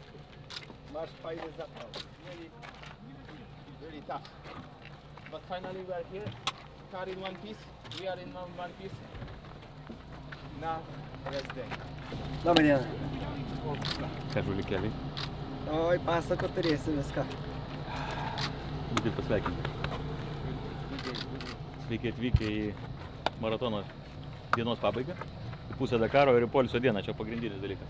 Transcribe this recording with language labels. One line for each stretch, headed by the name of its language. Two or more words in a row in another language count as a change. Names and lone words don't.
English: Much fighter is that now. Really tough. But finally we are here. Car in one piece. We are in one piece. Now, rest day.
Lithuanian: Labą dieną. Ką žuli keliai? Oi, pasako turėsim viską. Būti pasveikinti. Sveiki atvykę į maratono dienos pabaigą. Į pusę Dakaro ir į poilsio dieną. Čia pagrindinis dalykas.